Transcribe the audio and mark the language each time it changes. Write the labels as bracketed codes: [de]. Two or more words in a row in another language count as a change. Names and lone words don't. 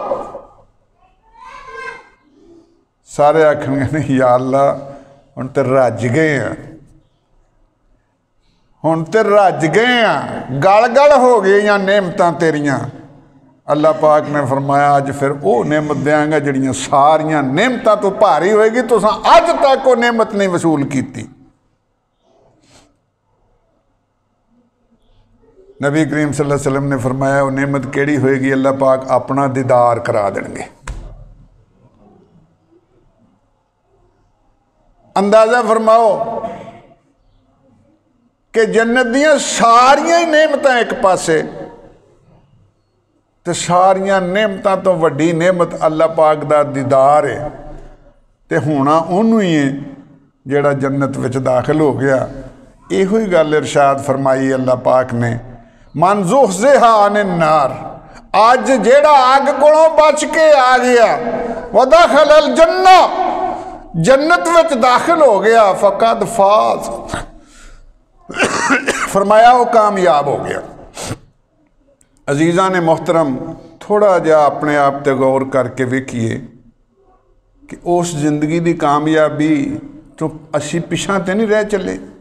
[pa] سارے آکھنگے نہیں یا اللہ ہن تے رج گئے ہیں، ہن تے رج گئے ہیں، گل گل ہو گئی نعمتاں تیریاں. اللہ پاک نے فرمایا اج فر وہ نعمت دینگا جیہڑیاں ساریاں نعمتاں توں بھاری ہوئے گی، تساں اج تک وہ نعمت نہیں وصول کی. نبی کریم [ar] صلى الله عليه وسلم [pa] نے فرمایا وہ نعمت کیہڑی ہوئے گی، اللہ پاک اپنا دیدار کرا دینگے. اندازہ فرماؤ کہ جنت دیاں ساریاں ہی نعمتاں ایک پاسے، تو ساریاں نعمتاں توں وڈی نعمت اللہ پاک دا دیدار ہے، تو ہونا اونہوں ہی ہے جیہڑا جنت وچ داخل ہو گیا. ایہو ہی گل ارشاد فرمائی اللہ پاک نے, [ar] من زحزح عن النار, [pa] اج جیہڑا اگ کولوں بچ کے آ گیا, [ar] وأدخل الجنة, [pa] جنت وچ داخل ہو گیا, [ar] فقد فاز, [pa] فرمایا وہ کامیاب ہو گیا. عزیزا نے محترم تھوڑا جا اپنے آپ تے غور کر کے ویکھیے کہ اس زندگی کی کامیابی توں اسی پچھا تو نہیں رہ چلے.